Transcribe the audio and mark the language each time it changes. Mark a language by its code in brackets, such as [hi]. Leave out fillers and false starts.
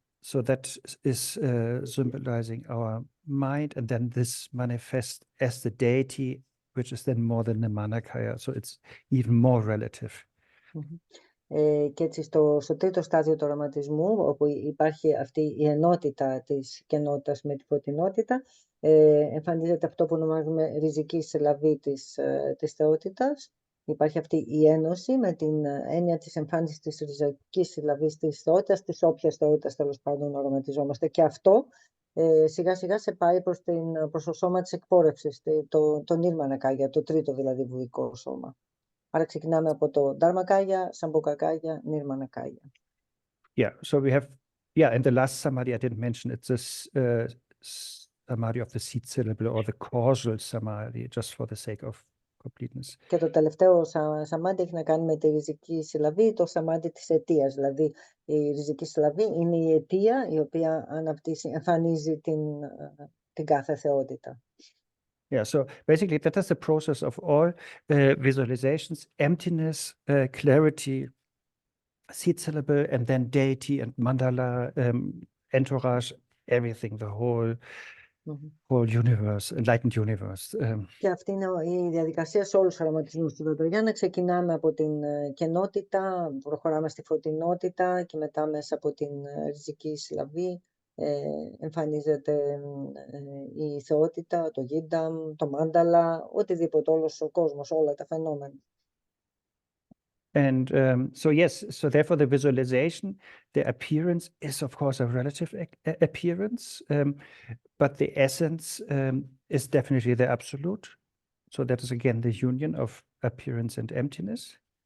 [en] So that is symbolizing our mind, and then this manifests as the deity, which is then more than the Manakaya. So it's even more relative. [el] Και έτσι στο τρίτο στάδιο του οραματισμού, όπου υπάρχει αυτή η ενότητα της κενότητας με τη φωτεινότητα, εμφανίζεται αυτό που ονομάζουμε ριζική συλλαβή της θεότητας. Υπάρχει αυτή η ένωση με την έννοια της εμφάνισης της ριζικής συλλαβής της θεότητας, της όποιας θεότητας τέλος πάντων οραματιζόμαστε. Και αυτό σιγά σιγά σε πάει προς το σώμα της εκπόρευσης, το Nirmanakaya, το τρίτο δηλαδή βουδικό σώμα. Άρα ξεκινάμε από το Dharmakaya, Sambhogakaya, Nirmanakaya. [en] Yeah, so we have, and the last samadhi I didn't mention, it's this samadhi of the seed syllable or the causal samadhi, just for the sake of completeness. [el] Και το τελευταίο σαμάντι έχει να κάνει με τη ριζική συλλαβή, το σαμάντι της αιτίας. Δηλαδή η ριζική συλλαβή είναι η αιτία η οποία εμφανίζει την κάθε θεότητα. [en] Yeah, so basically that is the process of all visualizations: emptiness, clarity, seed syllable, and then deity and mandala, entourage, everything, the whole universe, enlightened universe. [el] Και αυτή είναι η διαδικασία σε όλους τους οραματισμούς του Βατζαγιάνα. Ξεκινάμε από την κενότητα, προχωράμε στη φωτεινότητα και μετά μέσα από την ριζική συλλαβή εμφανίζεται η θεότητα, το γίνταμ, το μάνταλα, οτιδήποτε, όλος ο κόσμος, όλα τα φαινόμενα. [en] And so yes, so therefore the visualization, the appearance is of course a relative appearance, but the essence is definitely the absolute. So that is again the union of appearance and emptiness.